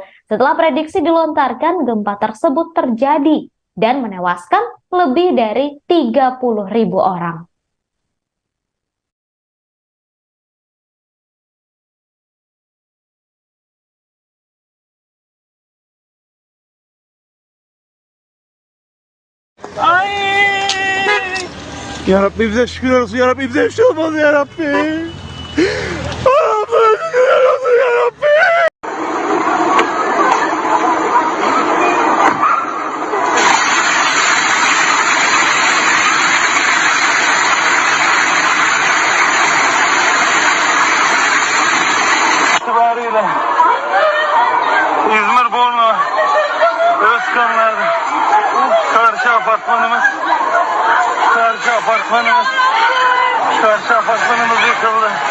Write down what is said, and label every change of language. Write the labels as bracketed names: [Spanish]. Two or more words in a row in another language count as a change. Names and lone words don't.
[Indonesian] Setelah prediksi dilontarkan, gempa tersebut terjadi dan menewaskan lebih dari 30.000 orang. [Turkish] Ya Rabbi bize şükürler olsun, ya Rabbi bize bir şey olmaz ya Rabbi. Allah'ım şükürler olsun ya Rabbi. İtibariyle İzmir Bornu Özkanlar'da karşı apartmanımız yıkıldı.